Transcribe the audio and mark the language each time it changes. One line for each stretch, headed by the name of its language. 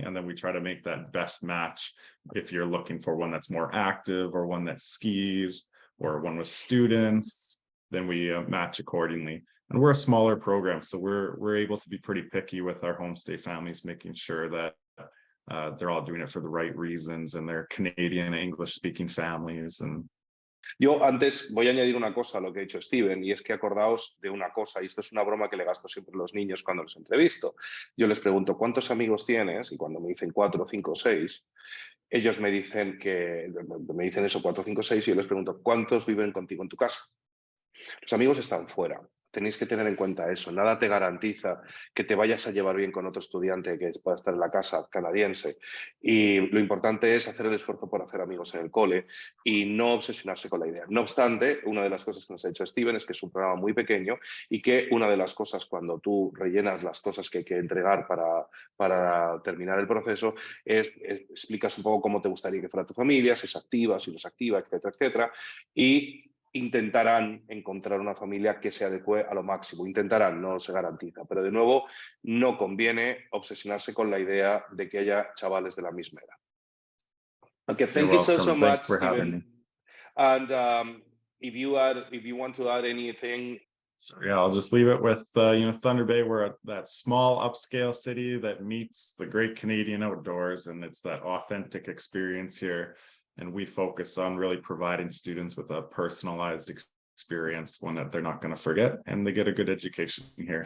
English: And then we try to make that best match if you're looking for one that's more active, or one that skis, or one with students. Then we match accordingly. And we're a smaller program, so we're able to be pretty picky with our homestay families, making sure that they're all doing it for the right reasons, and they're Canadian English speaking families. And
Spanish: Yo antes voy a añadir una cosa a lo que ha dicho Steven, y es que acordaos de una cosa, y esto es una broma que le gasto siempre a los niños cuando los entrevisto. Yo les pregunto, ¿cuántos amigos tienes? Y cuando me dicen 4, 5, 6, ellos me dicen eso, 4, 5, 6, y yo les pregunto, ¿cuántos viven contigo en tu casa? Los amigos están fuera. Tenéis que tener en cuenta eso. Nada te garantiza que te vayas a llevar bien con otro estudiante que pueda estar en la casa canadiense. Y lo importante es hacer el esfuerzo por hacer amigos en el cole y no obsesionarse con la idea. No obstante, una de las cosas que nos ha dicho Steven es que es un programa muy pequeño y que una de las cosas cuando tú rellenas las cosas que hay que entregar para terminar el proceso explicas un poco cómo te gustaría que fuera tu familia, si es activa, si no es activa, etcétera, etcétera. Y intentarán encontrar una familia que se adecue a lo máximo. Intentarán, no se garantiza. Pero de nuevo, no conviene obsesionarse con la idea de que haya chavales de la misma edad.
English: Okay, You're thank you so welcome. much, Thanks for having me. Steven. And if you want to add anything. So yeah, I'll just leave it with Thunder Bay. We're that small upscale city that meets the great Canadian outdoors, and it's that authentic experience here. And we focus on really providing students with a personalized experience, one that they're not going to forget, and they get a good education here.